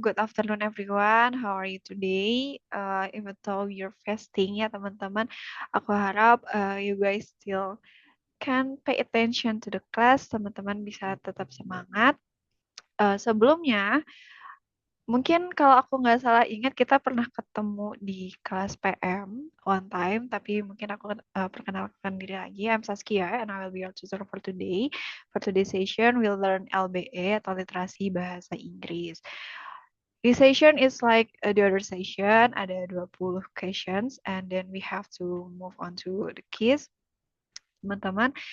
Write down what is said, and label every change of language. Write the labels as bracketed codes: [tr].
[en] Good afternoon everyone. How are you today? Even though you're fasting [id] ya teman-teman, aku harap [en] you guys still can pay attention to the class. [id] Teman-teman bisa tetap semangat. Sebelumnya, mungkin kalau aku nggak salah ingat kita pernah ketemu di kelas PM one time, tapi mungkin aku perkenalkan diri lagi. [en] I'm Saskia and I will be your tutor for today. For today's session, we'll learn LBE [id] atau literasi bahasa Inggris. [en] This session is like the other session, ada 20 questions and then we have to move on to the quiz, teman-teman.